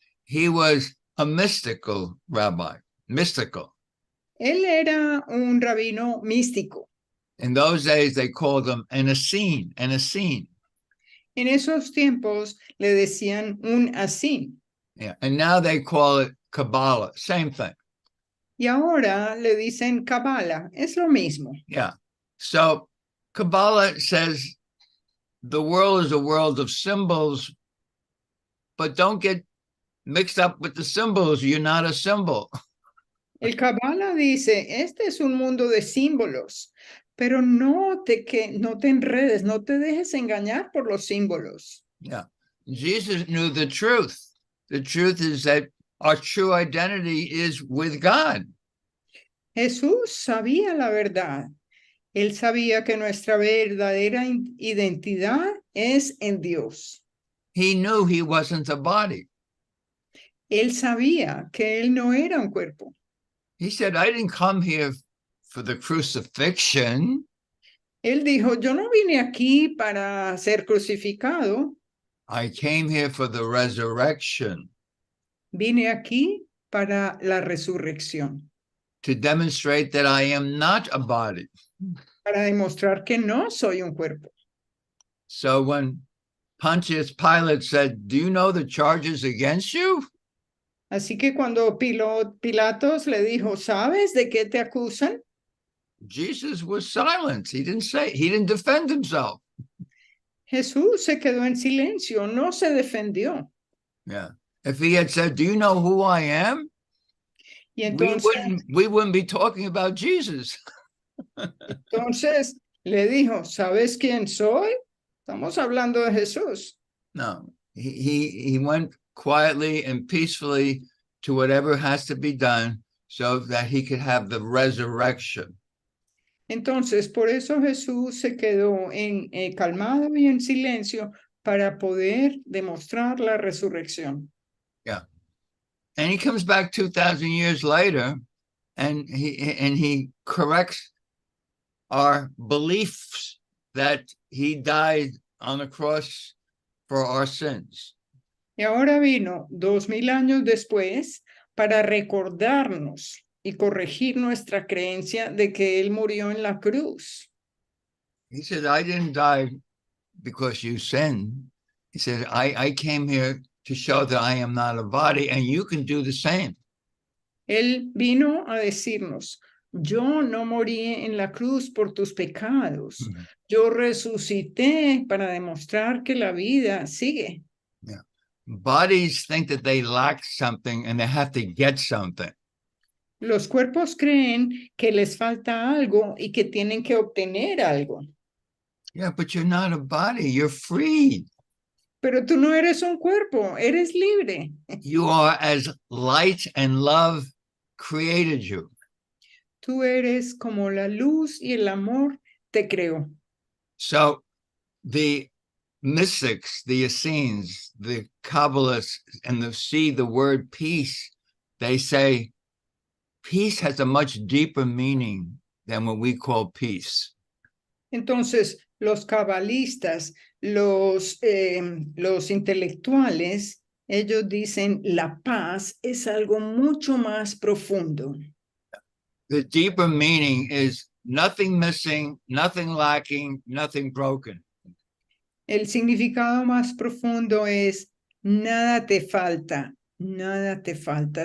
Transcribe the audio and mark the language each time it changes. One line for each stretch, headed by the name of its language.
English: He was a mystical rabbi, mystical.
Spanish: Él era un rabino místico.
English: In those days, they called him an Essene.
Spanish: En esos tiempos le decían un ACIMI.
English: Yeah. And now they call it Kabbalah, same thing.
Spanish: Y ahora le dicen Kabbalah, es lo mismo.
English: Yeah. So Kabbalah says the world is a world of symbols, but don't get mixed up with the symbols. You're not a symbol.
Spanish: El Kabbalah dice, este es un mundo de símbolos, pero no te enredes, no te dejes engañar por los símbolos.
English: Yeah. Jesus knew the truth. The truth is that our true identity is with God.
Spanish: Jesús sabía la verdad. Él sabía que nuestra verdadera identidad es en Dios.
English: He knew he wasn't a body.
Spanish: Él sabía que él no era un cuerpo.
English: He said, I didn't come here for the crucifixion.
Spanish: Él dijo, yo no vine aquí para ser crucificado.
English: I came here for the resurrection.
Spanish: Vine aquí para la resurrección.
English: To demonstrate that I am not a body.
Spanish: Para demostrar que no soy un cuerpo.
English: So when Pontius Pilate said, do you know the charges against you?
Spanish: Así que cuando Pilatos le dijo, ¿sabes de qué te acusan?
English: Jesus was silent. He didn't defend himself.
Spanish: Jesús se quedó en silencio, no se defendió.
English: Yeah. If he had said, do you know who I am?
Spanish: Y entonces,
English: we wouldn't be talking about Jesus.
Spanish: Entonces le dijo, ¿sabes quién soy? Estamos hablando de Jesús.
English: No, he went quietly and peacefully to whatever has to be done so that he could have the resurrection.
Spanish: Entonces, por eso Jesús se quedó calmado y en silencio para poder demostrar la resurrección.
English: Yeah. And he comes back 2,000 years later and he corrects our beliefs that he died on the cross for our sins.
Spanish: Y ahora vino 2000 años después para recordarnos y corregir nuestra creencia de que él murió en la cruz.
English: He said, I didn't die because you sinned. He said, I came here to show that I am not a body, and you can do the same.
Spanish: Él vino a decirnos, yo no morí en la cruz por tus pecados. Yo resucité para demostrar que la vida sigue.
English: Yeah. Bodies think that they lack something and they have to get something.
Spanish: Los cuerpos creen que les falta algo y que tienen que obtener algo.
English: Yeah, but you're not a body. You're free.
Spanish: Pero tú no eres un cuerpo, eres libre.
English: You are as light and love created you.
Spanish: Tú eres como la luz y el amor te creó.
English: So the mystics, the Essenes, the Kabbalists, and the word peace, they say peace has a much deeper meaning than what we call peace.
Spanish: Entonces, los cabalistas, los intelectuales, ellos dicen la paz es algo mucho más profundo.
English: The deeper meaning is nothing missing, nothing lacking, nothing broken.
Spanish: El significado más profundo es nada te falta, nada te falta.